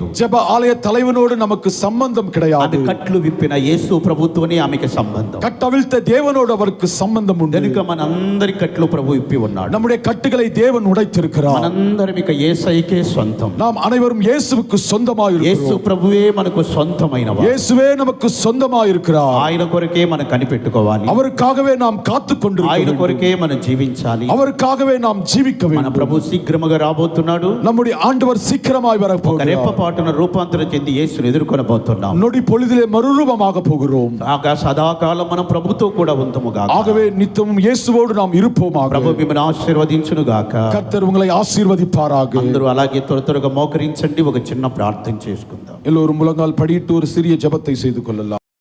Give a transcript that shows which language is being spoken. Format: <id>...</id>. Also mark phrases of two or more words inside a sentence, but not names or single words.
<ta>ஜெப ஆலய தலைவனோடு நமக்கு சம்பந்தம்</ta> <te>అది</te> <ta>கிடையாது.</ta> <te>కట్లు విప్పిన యేసు ప్రభుతోనే ఆమెకి సంబంధం.</te> <ta>கட்டவிழ்த்த தேவனோடு அவருக்கு சம்பந்தம் உண்டு.</ta> <te>కనుక మనందరి కట్లు ప్రభు విప్పి ఉన్నాడు.</te> <ta>நம்முடைய கட்டுகளை தேவன் உடைத்திருக்கிறார்.</ta> <te>మనందరం ఇక యేసయ్యకే సొంతం.</te> <ta>நாம் அனைவரும் இயேசுவுக்கு சொந்தமாக</ta> <te>యేసు</te> <ta>இருக்கிறோம்.</ta> <te>ప్రభువే మనకు సొంతమైనవాడు.</te> <ta>இயேசுவே நமக்கு சொந்தமாக இருக்கிறார்.</ta> <te>ఆయన కొరకే మనం కనిపెట్టుకోవాలి.</te> <ta>அவருக்காகவே நாம் காத்துக்</ta> <te>ఆయన</te> <ta>கொண்டிருக்கிறோம்.</ta> <te>కొరకే మనం జీవించాలి.</te> <ta>அவருக்காகவே நாம் ஜீவிக்க</ta> <te>మన</te> <ta>வேண்டும்.</ta> <te>ప్రభు శీఘ్రముగా రాబోతున్నాడు.</te> <ta>நம்முடைய ఆண்டவர் சீக்கிரமாய்</ta> <te>ఒక</te> <ta>வரப்போகிறார்.</ta> <te>రెప్పపాటున రూపాంతరం చెంది యేసుని ఎదుర్కొనబోతున్నాం.</te> <ta>நொடி பொழுதிலே மறுரூபமாக போகிறோம்.</ta> <te>ఆగా సదాకాలం మనం ప్రభుతో కూడా ఉందముగా.</te> <ta>ஆகவே நித்தமும் இயேசுவோடு நாம் இருப்போமாக.</ta> <te>ప్రభు మిమ్మల్ని ఆశీర్వదించును గాక.</te> <ta>கர்த்தர் உங்களை ஆசீர்வதிப்பாராக.</ta> <te>అందరూ అలాగే త్వరగా మోకరించండి. ఒక చిన్న ప్రార్థన చేసుకుందాం.</te> <ta>எல்லோரும் முழங்கால் படியிட்டு ஒரு சிறிய ஜெபத்தை செய்து கொள்ளலாம்.</ta>